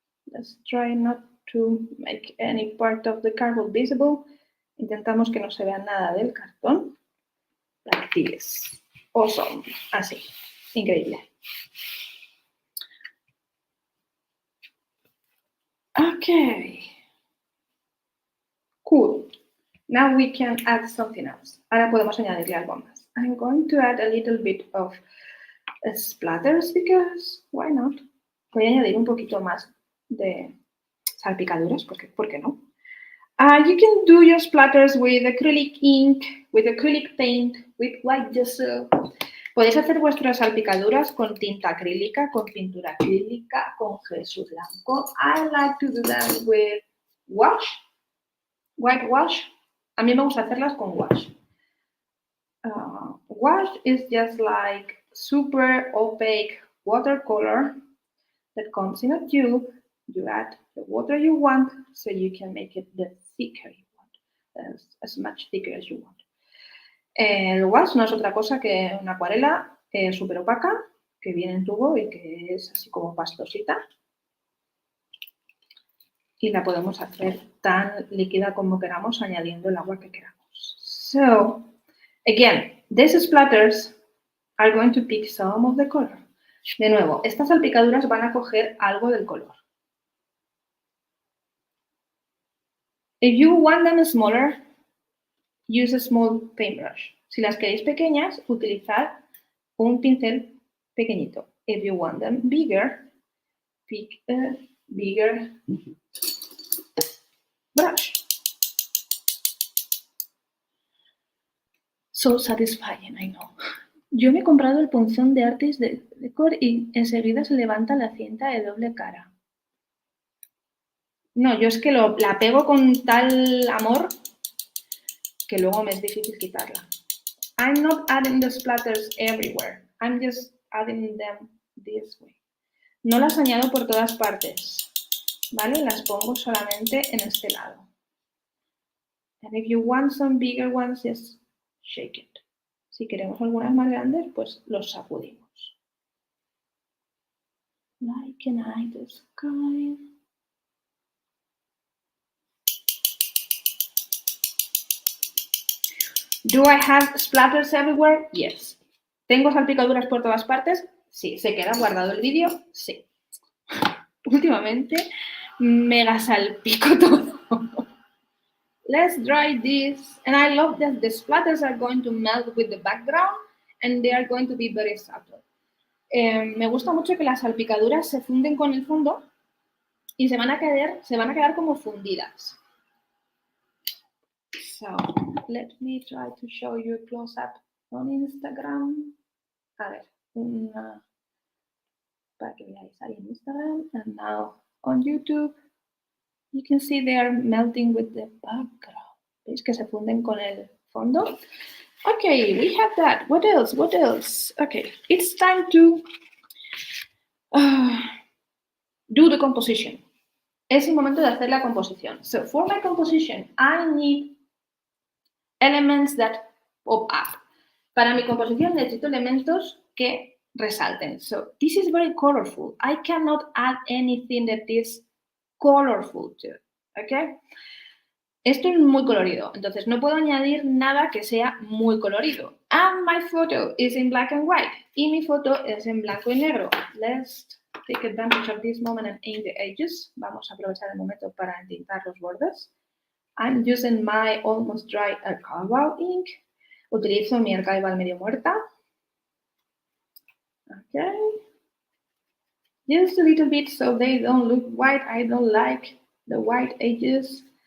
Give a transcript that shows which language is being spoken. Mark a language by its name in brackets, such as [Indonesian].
[English] Let's try not to make any part of the cardboard visible. [Spanish] Intentamos que no se vea nada del cartón. [English] Like this. Awesome. [Spanish] Así. Increíble. [English] Okay. Cool. Now we can add something else. [Spanish] Ahora podemos añadirle algo más. [English] I'm going to add a little bit of splatters because why not? [Spanish] Voy a añadir un poquito más de salpicaduras, porque ¿por qué no? [English] You can do your splatters with acrylic ink, with acrylic paint, with white gesso. [Spanish] Podéis hacer vuestras salpicaduras con tinta acrílica, con pintura acrílica, con gesso blanco. [English] I like to do them with wash, white wash. [Spanish] A mí me gusta hacerlas con wash. [English] Wash is just like super opaque watercolor that comes in a tube. You add the water you want, so you can make it the thicker you want, as much thicker as you want. [Spanish] El wash no es otra cosa que una acuarela súper opaca que viene en tubo y que es así como pastosita. Y la podemos hacer tan líquida como queramos añadiendo el agua que queramos. [English] So, again, these splatters are going to pick some of the color. [Spanish] De nuevo, estas salpicaduras van a coger algo del color. [English] If you want them smaller, use a small paintbrush. [Spanish] Si las queréis pequeñas, utilizad un pincel pequeñito. [English] If you want them bigger, pick a bigger brush. So satisfying, I know. [Spanish] Yo me he comprado el punzón de artes de decor y enseguida se levanta la cinta de doble cara. No, yo es que la pego con tal amor que luego me es difícil quitarla. [English] I'm not adding the splatters everywhere. I'm just adding them this way. [Spanish] No las añado por todas partes, ¿vale? Las pongo solamente en este lado. [English] And if you want some bigger ones, just shake it. [Spanish] Si queremos algunas más grandes, pues los sacudimos. [English] Like an eye the sky. Do I have splatters everywhere? Yes. [Spanish] ¿Tengo salpicaduras por todas partes? Sí. ¿Se queda guardado el vídeo? Sí. Últimamente mega salpico todo. [English] Let's dry this. And I love that the splatters are going to melt with the background and they are going to be very subtle. [Spanish] Me gusta mucho que las salpicaduras se funden con el fondo y se van a quedar como fundidas. [English] So, let me try to show you a close-up on Instagram. [Spanish] A ver, para que veáis ahí en Instagram. [English] And now on YouTube, you can see they are melting with the background. [Spanish] ¿Veis que se funden con el fondo? [English] Okay, we have that. What else? What else? Okay, it's time to do the composition. [Spanish] Es el momento de hacer la composición. [English] So, for my composition, I need elements that pop up. [Spanish] Para mi composición necesito elementos que resalten. [English] So, this is very colorful. I cannot add anything that is colorful too. Okay? [Spanish] Esto es muy colorido, entonces no puedo añadir nada que sea muy colorido. [English] And my photo is in black and white. [Spanish] Y mi foto es en blanco y negro. [English] Let's take advantage of this moment and ink the edges. [Spanish] Vamos a aprovechar el momento para entintar los bordes. [English] I'm using my almost dry archival ink. [Spanish] Utilizo mi archival medio muerta. [English] Okay. Just a little bit so they don't look white. I don't like the white edges.